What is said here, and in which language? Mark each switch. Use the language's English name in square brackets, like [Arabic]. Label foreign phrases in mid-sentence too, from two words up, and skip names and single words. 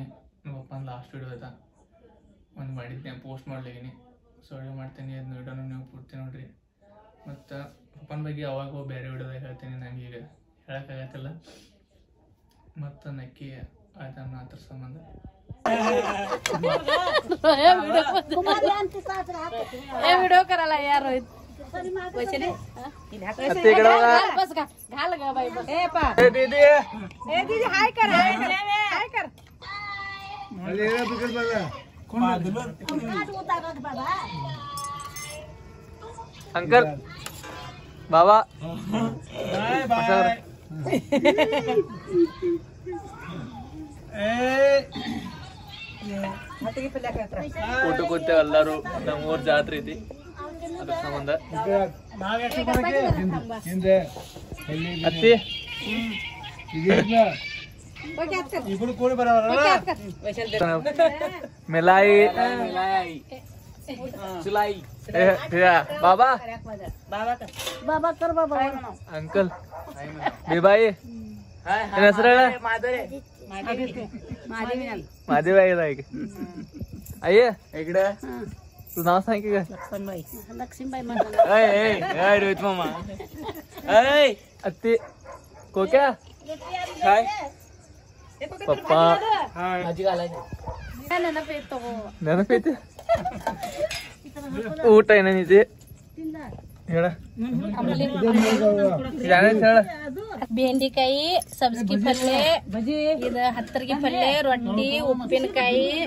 [Kannada] ನಮ್ಮ ಪಪ್ಪನ ಲಾಸ್ಟ್ ವಿಡಿಯೋ ಅದ ಒಂದು ಮಾಡಿದ್ದೆ, ಪೋಸ್ಟ್ ಮಾಡ್ಲಿದ್ದೀನಿ. ಸೊ ವಿಡಿಯೋ ಮಾಡ್ತೀನಿ, ಅದನ್ನ ವಿಡಿಯೋನ ನೀವು ಪೂರ್ತಿ ನೋಡಿರಿ. ಮತ್ತು ಪಪ್ಪನ ಬಗ್ಗೆ ಅವಾಗ ಬೇರೆ ವಿಡಿಯೋದಾಗ ಹೇಳ್ತೀನಿ, ನಂಗೆ ಈಗ ಹೇಳೋಕ್ಕಾಗತ್ತಿಲ್ಲ. ಮತ್ತು ನಕ್ಕಿ ಆಯ್ತು ಅನ್ನೋ ಅದ್ರ ಸಂಬಂಧ [Marathi] विडियो करायला यार रोहित घाल ग बाई दीदी हाय कर हाय कर [Kannada] अंकल बाबा ಊಟ ಕೂತೇವೆ ಎಲ್ಲರೂ. ನಮ್ಮೂರ್ ಜಾತ್ರೆ ಐತಿ, ಅದ್ರ ಸಂಬಂಧ. ಅತ್ತಿ ಮಿಲಾಯಿ बाबा [Marathi] बाबा कर बाबा अंकल बिबाई ಹೆಸರು माधवी आहे का अय्य इकडे तू नाव सांग की लक्ष्मीबाई रोहित मामा अत्ती कोक्या काय पप्पा [Kannada] ನೆನಪೈತಿ ಊಟ ಏನೈತಿ ಹೇಳ ಬೆಂಡಿಕಾಯಿ ಸಬ್ಸ್ಗಿ ಪಲ್ಯ ಇದು ಹತ್ತರ್ಗಿ ಪಲ್ಯ ರೊಟ್ಟಿ ಉಪ್ಪಿನಕಾಯಿ